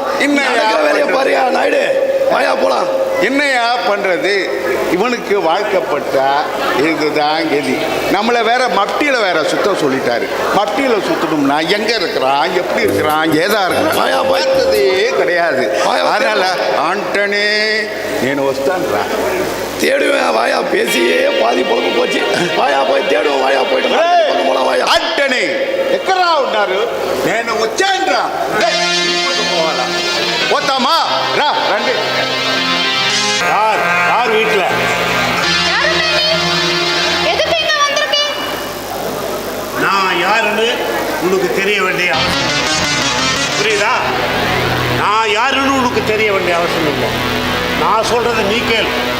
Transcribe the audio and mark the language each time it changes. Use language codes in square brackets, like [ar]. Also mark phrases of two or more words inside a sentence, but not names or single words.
[ta] இன்னும் வேலையை பாருயா நாயுடு. வாயா போலாம். என்னையா பண்றது? இவனுக்கு வாழ்க்கப்பட்டா இதுதான் கதி. நம்மளை வேற மட்டியில் வேற சுத்த சொல்லிட்டாரு. மட்டியில் சுத்தணும்னா எங்க இருக்கிறான், எப்படி இருக்கிறான், ஏதா இருக்கிறான் பார்த்ததே கிடையாது. அதனால ஆண்டனி [te] నేను వస్తానురా. [ta] தேடுவேன். வாயா பேசியே பாதி பொழப்பு போச்சு. வாயா போய் தேடுவோம். வாயா போயிட்டு போலாம். வாயா [te] ఆంటనీ ఎక్కడా ఉన్నారు? నేను వచ్చానురా. పోవాలా? పోతామా? రా రండి. [ta] யார் வீட்டில்? நான் யாருன்னு உனக்கு தெரிய வேண்டிய புரியுதா? நான் யாருன்னு உனக்கு தெரிய வேண்டிய அவசியம் இல்லை. நான் சொல்றதை நீ கேள்.